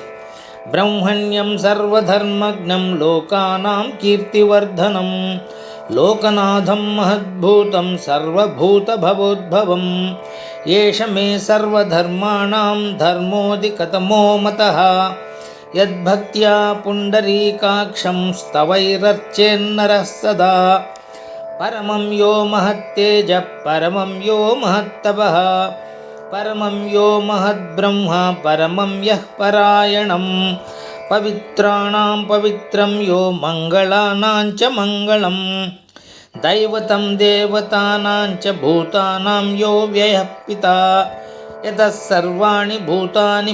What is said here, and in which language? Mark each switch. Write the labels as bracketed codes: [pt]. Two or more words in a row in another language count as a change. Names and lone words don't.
[sa] బ్రహ్మణ్యం సర్వధర్మజ్ఞం లోకానాం కీర్తివర్ధనం లోకనాథం మహద్భూతం సర్వభూతభవోద్భవం. ఏష మే సర్వధర్మాణాం ధర్మోధికతమో మతః यद्भक्त्या पुण्डरीकाक्षं स्तवैरर्चेन्नरः सदा परमं यो महत्तेजः परमं यो महत्तपः परमं यो महद्ब्रह्म परमं यः परायणं पवित्राणां पवित्रं यो मङ्गलानां च मङ्गलं दैवतं देवतानां च भूतानां यो व्ययः पिता यतः सर्वाणि भूतानि